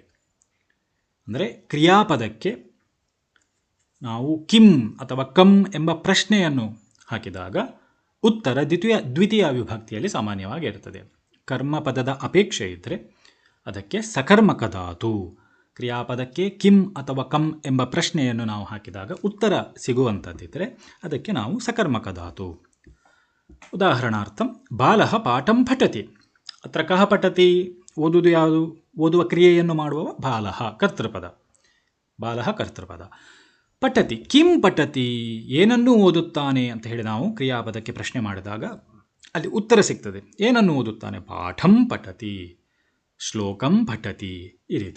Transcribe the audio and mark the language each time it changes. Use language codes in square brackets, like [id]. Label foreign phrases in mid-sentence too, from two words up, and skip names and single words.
[kn] ಅಂದರೆ ಕ್ರಿಯಾಪದಕ್ಕೆ ನಾವು ಕಿಂ ಅಥವಾ ಕಂ ಎಂಬ ಪ್ರಶ್ನೆಯನ್ನು ಹಾಕಿದಾಗ ಉತ್ತರ ದ್ವಿತೀಯ ವಿಭಕ್ತಿಯಲ್ಲಿ ಸಾಮಾನ್ಯವಾಗಿ ಇರುತ್ತದೆ. ಕರ್ಮಪದದ ಅಪೇಕ್ಷೆ ಇದ್ದರೆ ಅದಕ್ಕೆ ಸಕರ್ಮಕ ಧಾತು. ಕ್ರಿಯಾಪದಕ್ಕೆ ಕಿಂ ಅಥವಾ ಕಂ ಎಂಬ ಪ್ರಶ್ನೆಯನ್ನು ನಾವು ಹಾಕಿದಾಗ ಉತ್ತರ ಸಿಗುವಂಥದ್ದಿದ್ದರೆ ಅದಕ್ಕೆ ನಾವು ಸಕರ್ಮಕ ಧಾತು. [sa] ಉದಾಹರಣಾರ್ಥಂ ಬಾಲಃ ಪಾಠಂ ಪಠತಿ. ಅತ್ರ ಕಃ ಪಠತಿ? [kn] ಓದುವುದು ಯಾವುದು? ಓದುವ ಕ್ರಿಯೆಯನ್ನು ಮಾಡುವವ ಬಾಲಃ, ಕರ್ತೃಪದ. [sa] ಬಾಲಃ ಕರ್ತೃಪದ. ಪಠತಿ ಕಿಂ ಪಠತಿ? [kn] ಏನನ್ನು ಓದುತ್ತಾನೆ ಅಂತ ಹೇಳಿ ನಾವು ಕ್ರಿಯಾಪದಕ್ಕೆ ಪ್ರಶ್ನೆ ಮಾಡಿದಾಗ ಅಲ್ಲಿ ಉತ್ತರ ಸಿಗ್ತದೆ. ಏನನ್ನು ಓದುತ್ತಾನೆ? [sa] ಪಾಠಂ ಪಠತಿ, ಶ್ಲೋಕಂ ಪಠತಿ, [kn] ಈ ರೀತಿ.